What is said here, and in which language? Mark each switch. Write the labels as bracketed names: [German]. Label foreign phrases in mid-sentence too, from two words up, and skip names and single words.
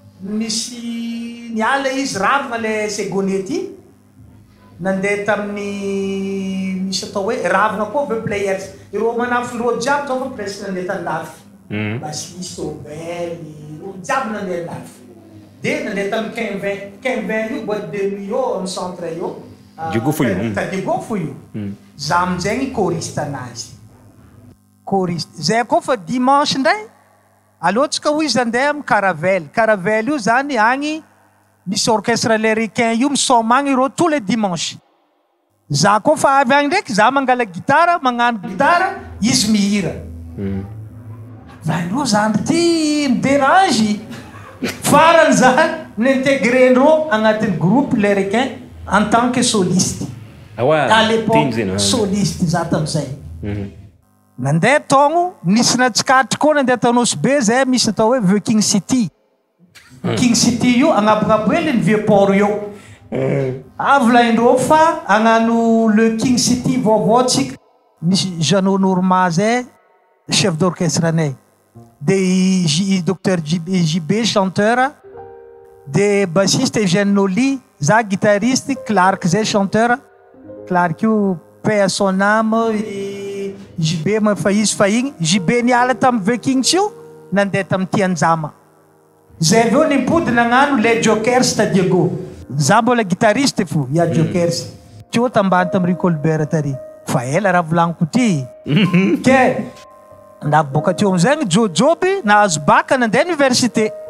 [Malagasy] misy niala izy ravina le Saigonais ty nandeha tamin'ny misy atao hoe ravina koa ve players ireo manafy rô jiaby zao fa presque nandeha tandafy basisy obely rô jiaby nandeha andafy de nandeha tamin'ny 15-20 io [French] boîte de nuit [Malagasy] io amy centre io Diego foi io. Diego foi io za amizegny choriste anazy choriste zay koa fa dimanche ndray alohatsika ho izy andeha amy caravelle io zany agny misy [French] orchestre américain [Malagasy] io misoma agny ireo [French] tous les dimanches [Malagasy] za koa fa avy agny ndraiky za mangala gitara magnano gitara izy mihira vanyreo zany ty midérange farany zany nintégrendreo agnatin'ny [French] groupe l'américain en tant que soliste Ah ouais. à l'époque soliste [Malagasy] za tamizay nandeha togno nisy natsikatry koa nandeha tanosy be zay misy atao hoe vieux King City King City io agnabognabo hely ny [French] vieux port [Malagasy] io avolaindreo fa agnano le King City vaovao tsika misy Jeannot Nourma zay [French] chef d'orchestre [Malagasy] anay [French] de docteur JB chanteur de bassiste [Malagasy] Eugène Noli za guitariste Clark zay chanteur Clark io [French] paix à son âme [Malagasy] JB fa izy fa igny JB niala tamin'ny vieux King tio nandeha tamin'ny Tianjama zay aveo nimpody nagnano le Jokers ta Diego za mbola guitariste fo ya Jokers tio tambany tamin'ny Colbert tary fa ela raha volagniko ty ke ndaboka teo amizay jojoby nahazo baka nandeha université